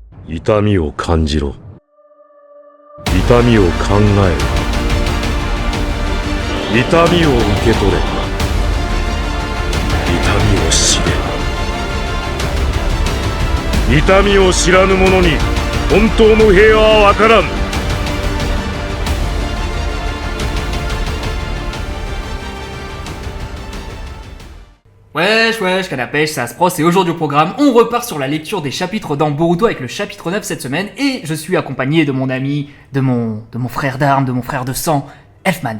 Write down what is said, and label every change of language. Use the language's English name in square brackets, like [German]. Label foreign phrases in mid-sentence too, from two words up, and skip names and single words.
[Japanese] 痛みを感じろ。痛みを考えろ。痛みを受け取れ。痛みを知れ。痛みを知らぬ者に本当の平和は分からん。 [French] Wesh, canne à pêche, c'est Aspros et aujourd'hui au programme, on repart sur la lecture des chapitres dans Boruto avec le chapitre 9 cette semaine et je suis accompagné de mon ami, de mon frère d'armes, de mon frère de sang, Elfman.